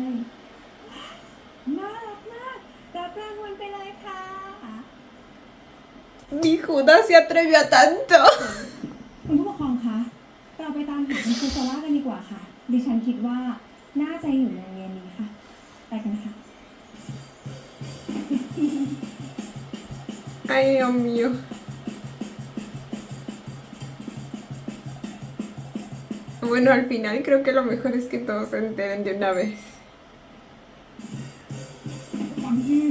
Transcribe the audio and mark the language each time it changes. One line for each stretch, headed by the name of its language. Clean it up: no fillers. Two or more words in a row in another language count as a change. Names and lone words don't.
Thai: น่ารักมากรับรางวัลไปเลยค่ะ
Spanish: Mi Judas se atrevió a tanto.
Thai: คุณผู้ปกครองคะ เราไปตามหาคุณครูซาร่ากันดีกว่าค่ะ ดิฉันคิดว่าน่าจะอยู่ในโรงเรียนนี้ค่ะ ไปกันค่ะ
Spanish: Ay, Dios mío. Bueno, al final creo que lo mejor es que todos se enteren de una vez.
Thai: ฟังสิ